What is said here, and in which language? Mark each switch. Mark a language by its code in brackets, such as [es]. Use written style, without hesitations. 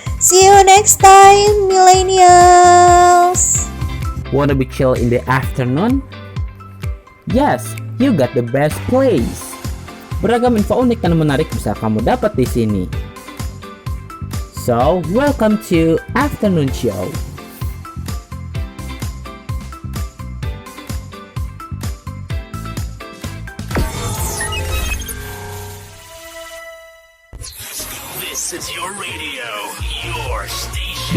[en] See you next time, Millennials. Wanna be chill in the afternoon? Yes, you got the best place. [id] Beragam info unik dan menarik bisa kamu dapat di sini. [en] So, welcome to Afternoon Show. This is your radio, your station.